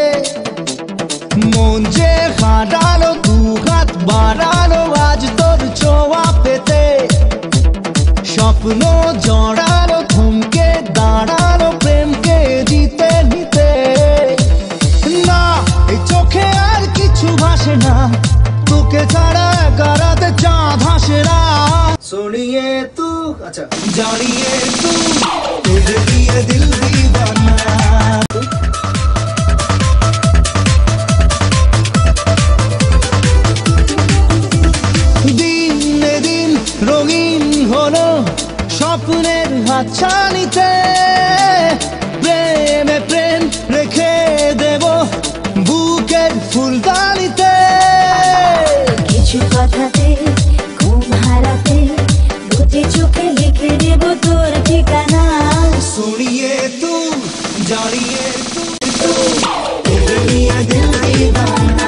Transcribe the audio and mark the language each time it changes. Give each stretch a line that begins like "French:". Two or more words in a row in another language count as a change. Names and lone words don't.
Bangla: মন যে হারানো দুহাত বাড়ানো আজ তোর ছোঁয়া পেতে, স্বপ্ন জড়ানো থমকে দাঁড়ানো প্রেমকে জিতে নিতে। না এই চোখে আর কিছু ভাসে না, তোকে ছাড়া একারাতে চাঁদ হাসে না।
Hindi: सोनिए तू अच्छा जानिए तू तेरे लिए दिल दीवाना।
Bangla: দিন দিন রঙিন হলো স্বপ্নের হাতছানিতে, প্রেমে প্রেম রেখে দেব বুকের ফুলদানিতে। কিছু কথাতে ঘুম হারাতে দুটি চোখে লিখে দেব তোর ঠিকানা।
Hindi: सुनिए तू जानिए तू तेरे लिए दिल दीवाना।